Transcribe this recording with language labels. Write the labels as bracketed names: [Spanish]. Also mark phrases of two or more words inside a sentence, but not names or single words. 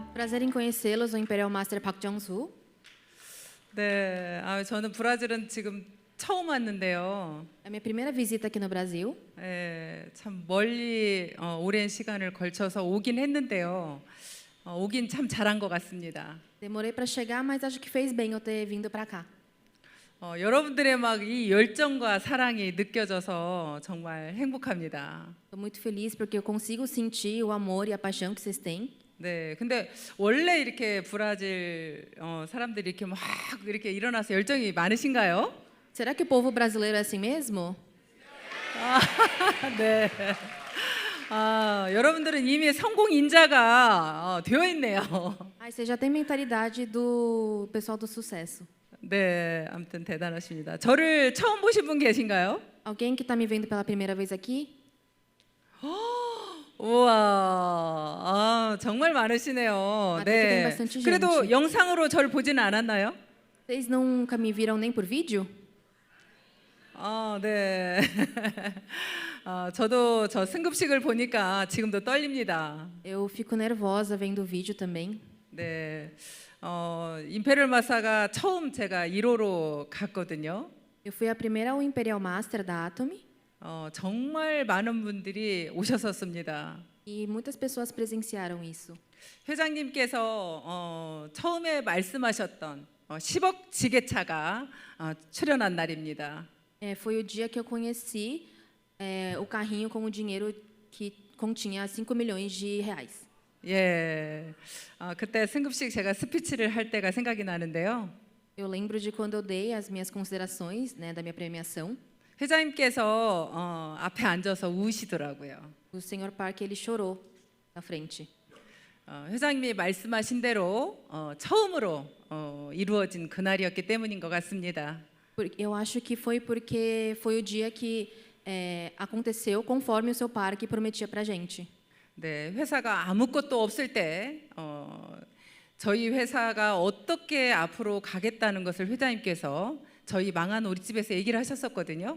[Portuguese] Prazer em conhecê-los, o Imperial Master Park Jong-soo. [Korean] 네, 저는 브라질은 지금 처음 왔는데요. [Portuguese] É a minha primeira visita aqui no Brasil. [Korean] 참 멀리 오랜 시간을 걸쳐서 오긴 했는데요. 오긴 참 잘한 것 같습니다. [Portuguese] Demorei para chegar, mas acho que fez bem eu ter vindo para cá. [Korean] 여러분들의 막 이 열정과 사랑이 느껴져서 정말 행복합니다. [Portuguese] Estou muito feliz porque eu consigo sentir o amor e a paixão que vocês têm. [Korean] 네, 근데 원래 이렇게 브라질 사람들이 이렇게 막 이렇게 일어나서 열정이 많으신가요? [Portuguese] Será que o povo brasileiro é assim mesmo? [Korean] 네. 여러분들은 이미 성공 인자가 되어 있네요. [Portuguese] Você já tem mentalidade do pessoal do sucesso. [Korean] 네, 아무튼 대단하십니다. 저를 처음 보신 분 계신가요? [Portuguese] Alguém que está me vendo pela primeira vez aqui? [Korean] 우와, 정말 많으시네요. [Portuguese] até que tem bastante [Korean] 그래도 [Portuguese] gente. [Korean] 영상으로 저를 보지는 않았나요? [Portuguese] Vocês nunca me viram nem por vídeo? [Korean] 네. 저도 저 승급식을 보니까 지금도 떨립니다. [Portuguese] Eu fico nervosa vendo o vídeo também. [Korean] 네. 임페리얼 마사가 처음 제가 1호로 갔거든요. [Portuguese] Eu fui a primeira ao Imperial Master da Atomy [Korean] 정말 많은 분들이 오셨었습니다. [Portuguese] e muitas pessoas presenciaram isso. [Korean] 회장님께서 처음에 말씀하셨던 10억 지게차가 출연한 날입니다. [Portuguese] Foi o dia que eu conheci o carrinho com o dinheiro que continha 5 milhões de reais. [Korean] 예, 그때 승급식 제가 스피치를 할 때가 생각이 나는데요. [Portuguese] Eu lembro de quando eu dei as minhas considerações, né, da minha premiação. [Korean] 회장님께서 앞에 앉아서 우시더라고요. [Portuguese] O Sr. Park ele chorou na frente. [Korean] 회장님이 말씀하신 대로 처음으로 이루어진 그날이었기 때문인 것 같습니다. [Portuguese] Eu acho que foi porque foi o dia que aconteceu conforme o seu parque prometia para gente. [Korean] 네, 회사가 아무것도 없을 때 저희 회사가 어떻게 앞으로 가겠다는 것을 회장님께서 저희 망한 우리 집에서 얘기를 하셨었거든요.